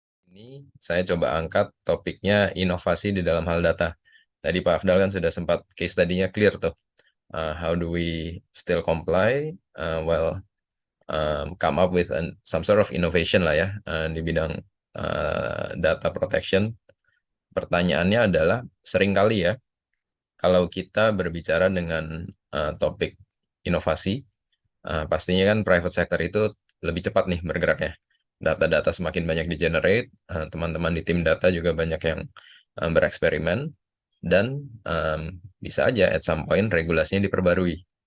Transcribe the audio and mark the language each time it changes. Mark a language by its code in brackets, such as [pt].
[id] Ini saya coba angkat topiknya inovasi di dalam hal data. Tadi Pak Afdal kan sudah sempat case tadinya clear tuh. [en] How do we still comply while come up with some sort of innovation [id] lah ya di bidang [en] data protection. [id] Pertanyaannya adalah seringkali ya kalau kita berbicara dengan topik inovasi, pastinya kan private sector itu lebih cepat nih bergeraknya. Data-data semakin banyak di-generate, teman-teman di tim data juga banyak yang bereksperimen, dan bisa aja [en] at some point [id] regulasinya diperbarui.